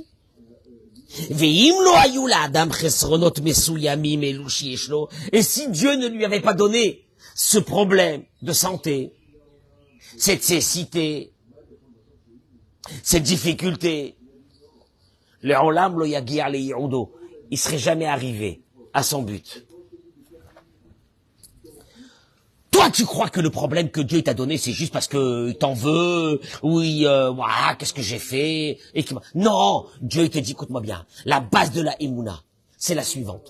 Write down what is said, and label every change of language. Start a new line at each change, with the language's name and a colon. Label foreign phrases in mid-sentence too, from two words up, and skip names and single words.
French: Et si Dieu ne lui avait pas donné ce problème de santé, cette cécité, cette difficulté,
Hebrew: לעולם לא יגיע לייעודו,
French: il serait jamais arrivé à son but. Toi, tu crois que le problème que Dieu t'a donné, c'est juste parce que il t'en veut, oui, voilà, qu'est-ce que j'ai fait, et non, Dieu il te dit, écoute-moi bien, la base de la Emouna, c'est la suivante.